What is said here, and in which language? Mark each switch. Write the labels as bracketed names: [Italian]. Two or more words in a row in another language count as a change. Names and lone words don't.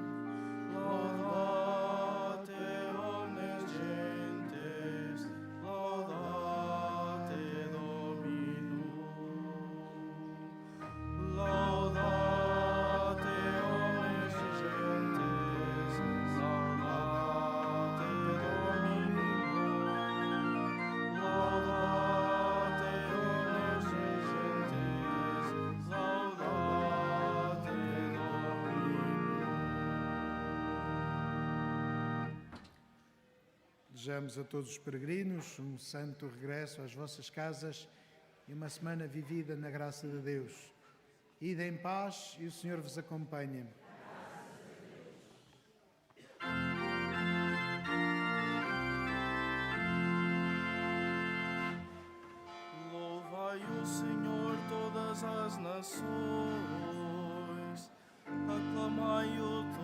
[Latin] laudate omnes gentes, laudate Dominum, laudate omnes gentes, laudate Dominum. Laudate omnes gentes, laudate Dominum. [Portuguese] Desejamos a todos os peregrinos um santo regresso às vossas casas e uma semana vivida na graça de Deus. Ide em paz e o Senhor vos acompanhe. Louvai o Senhor todas as nações, aclamai o